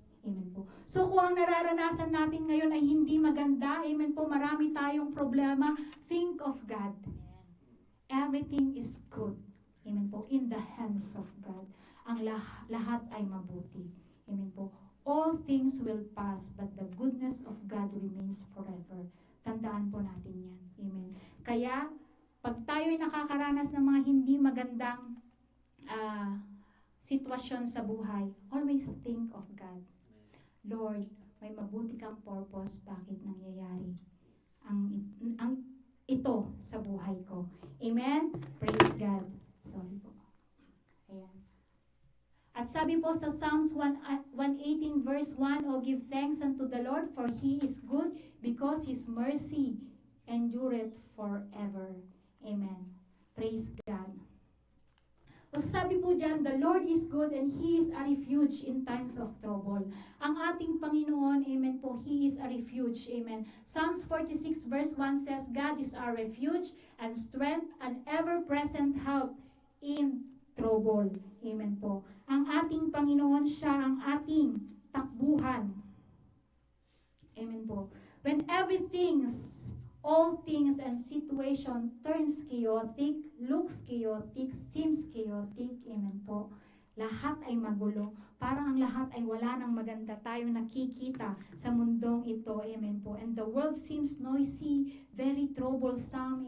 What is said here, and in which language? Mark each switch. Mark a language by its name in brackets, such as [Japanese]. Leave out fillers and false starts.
[Filipino] Amen po. So kung ang nararanasan natin ngayon ay hindi maganda, amen po, marami tayong problema, [English] think of God. Everything is good. Amen po. In the hands of God. [Filipino] Ang lahat ay mabuti. Amen po. [English] All things will pass, but the goodness of God remains forever. [Filipino] Tandaan po natin yan. Amen. Kaya, pag tayo'y nakakaranas ng mga hindi magandang sitwasyon sa buhay, [English] always think of God. [Filipino] Lord, may mabuti kang purpose bakit nangyayari ang ito sa buhay ko. [English] Amen? Praise God. Sorry po. Ayan. [Filipino] At sabi po sa [English] Psalms 118 verse 1, "O give thanks unto the Lord, for He is good, because His mercy endureth forever." Amen. Praise God. So [Filipino] sabi po diyan, [English] the Lord is good and He is a refuge in times of trouble. [Filipino] Ang ating Panginoon, [English] amen po, He is a refuge, amen. Psalms 46 verse 1 says, God is our refuge and strength and ever-present help in trouble. [Filipino] Amen po. Ang ating Panginoon, siya ang ating takbuhan. Amen po. [English] When everything's All things and situation turns chaotic, looks chaotic, seems chaotic. [Filipino] Amen po. Lahat ay magulo. Parang ang lahat ay wala nang maganda tayong nakikita sa mundong ito. Amen po. [English] And the world seems noisy, very troublesome.